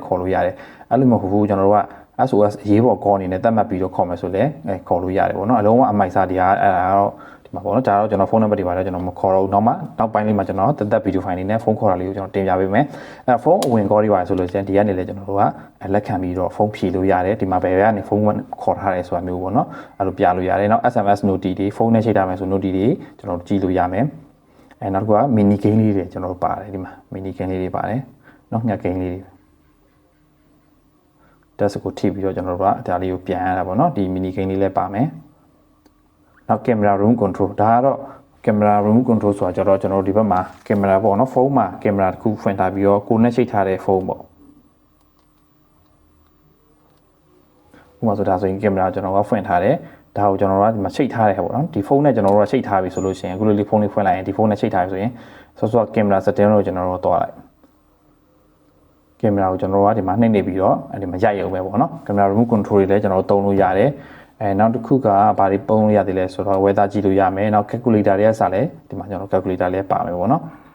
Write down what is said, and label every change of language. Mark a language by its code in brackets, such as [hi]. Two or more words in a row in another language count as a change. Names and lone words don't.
[my] ခေါ်လို့ရတယ်အဲ့လိုမဟုတ်ဘူးကျွန်တော်တို့က SOS အရေးပေါ် call အနေနဲ့သတ်မှတ်ပြီးတော့ခေါ်မယ်ဆိုလဲခေါ်လို့ရတယ်ပေါ့နော်အလုံးဝအမိုက်စားတရားအဲ့ဒါတော့ဒီမှာပေါ့နော်ဒါတော့ကျွန်တော်ဖုန်းနံပါတ်တွေပါတော့ကျွန်တော်မခေါ်တော့ဘူးနောက်ပိုင်းလေးမှာကျွန်တော်သက်ဗီဒီယိုဖိုင်လေးနဲ့ဖုန်းခေါ်တာလေးကိုကျွန်တော်တင်ပြပေးမယ်အဲ့ဖုန်းအဝင် call တွေပါဆိုလို့ရှိရင်ဒီကနေလည်းကျွန်တော်တို့ကလက်ခံပြီးတော့ဖုန်းဖြည့်လို့ရတယ်ဒီမှာဘယ်ကနေဖုန်းခေါ်ထားတယ်ဆိုတာမျိုးပေါ့နော်အဲ့လိုပြလို့ရတယ်နောက် [en] SMS notice [my] တွေဖုန်းနဲ့ချိန်ထားမယ်ဆို notice တွေကျွန်တော်ကြည့်လို့ရမယ်နောက်တစ်ခုက [en] mini game [my] လေးတွေကျွန်တော်တို့ပါတယ်ဒီမှာ [en] mini game [my] လေးတွေပါတယ်နော်ည game လေးတွေ တက်စကိုထိပြီးတော့ကျွန်တော်တို့ကဒါလေးကိုပြန်ရတာပေါ့နော်ဒီ [en] mini game [my] လေးလည်းပါမယ်နောက် [en] camera room control [my] ဒါကတော့ [en] camera room control [my] ဆိုတာကျတော့ကျွန်တော်တို့ဒီဘက်မှာ camera ပေါ့နော်ဖုန်းမှာ camera တစ်ခုဖွင့်ထားပြီးတော့ကိုယ်နဲ့ချိတ်ထားတဲ့ဖုန်းပေါ့ ဥပမာဆိုဒါဆိုရင် camera ကျွန်တော်ကဖွင့်ထားတယ်ဒါကိုကျွန်တော်တို့ကဒီမှာချိတ်ထားတယ်ပေါ့နော်ဒီဖုန်းနဲ့ကျွန်တော်တို့ကချိတ်ထားပြီဆိုလို့ရှိရင်အခုလိုလေးဖုန်းလေးဖွင့်လိုက်ရင်ဒီဖုန်းနဲ့ချိတ်ထားပြီဆိုရင်စော [en] camera setting [my] ကိုကျွန်တော်တို့သွားလိုက်ကင်မရာကိုကျွန်တော်တို့ကဒီမှာနှိပ်နေပြီးတော့ဒီမှာရိုက်ရုံပဲပေါ့နော်ကင်မရာ [en] remote control [my] တွေလည်းကျွန်တော်တို့သုံးလို့ရတယ်နောက်တစ်ခုကဘာတွေပုံလို့ရသေးလဲဆိုတော့ weather ကြည့်လို့ရမယ်နောက် calculator တွေကစလဲဒီမှာကျွန်တော် calculator လည်းပါမယ်ပေါ့နော်